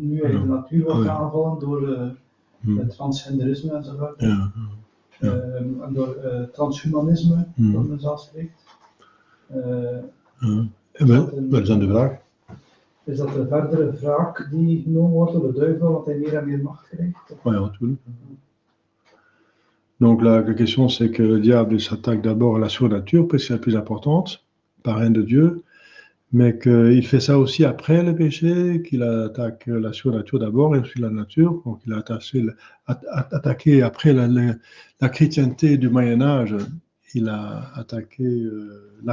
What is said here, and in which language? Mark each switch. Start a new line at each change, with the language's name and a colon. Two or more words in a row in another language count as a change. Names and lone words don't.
Dutch: Nu eigenlijk de natuur wordt aangevallen door het transgenderisme enzovoort. En door transhumanisme, dat men zelfs spreekt. Wat is dan de vraag? Is dat de verdere wraak die genomen wordt door de duivel, want hij meer en meer macht krijgt? Oui, natuurlijk.
French: Donc la question c'est que le diable s'attaque d'abord à la surnature, parce que c'est la plus importante, par haine de Dieu, mais qu'il fait ça aussi après le péché, qu'il attaque la surnature d'abord et ensuite la nature. Donc il a attaqué après la chrétienté du Moyen-Âge, il a attaqué la